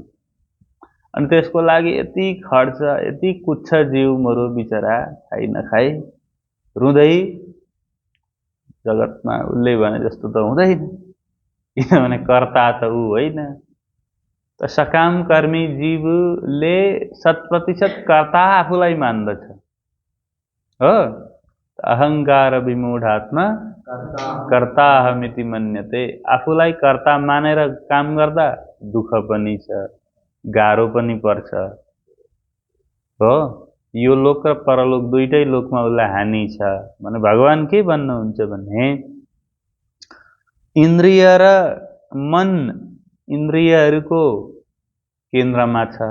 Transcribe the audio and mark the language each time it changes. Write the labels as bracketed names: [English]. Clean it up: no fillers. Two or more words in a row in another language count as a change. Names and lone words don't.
[Nepali] अनि त्यसको लागि यति खर्च, यति कुच्छ जीव मरो बिचरा, खाइ नखाइ रुँदै। जगतमा उसले भने जस्तो त हुँदैन, किनभने कर्ता त ऊ होइन। त सकाम कर्मी जीवले 100% कर्ता आफूलाई मान्दछ हो। [Sanskrit] अहंकार विमूढात्मा कर्ताहमिति मन्यते। [Nepali] आफूलाई कर्ता मानेर काम गर्दा दुःख पनि छ, गाह्रो पनि पर्छ हो। यो लोक र परलोक दुईटै लोकमा उसलाई हानि छ भने भगवान के भन्नुहुन्छ भने, इन्द्रिय र मन इन्द्रियहरूको केन्द्रमा छ।